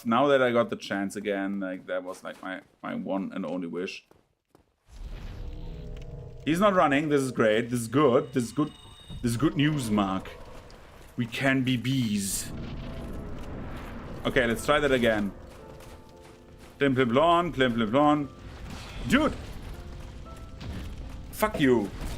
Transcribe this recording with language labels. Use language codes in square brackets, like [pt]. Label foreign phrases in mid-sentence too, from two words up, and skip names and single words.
[en] Now that I got the chance again, like that was like my one and only wish. He's not running. This is great. This is good. This is good. This is good news, Mark. We can be bees. Okay, let's try that again. Plim plim blon, plim plim blon. Dude! Fuck you.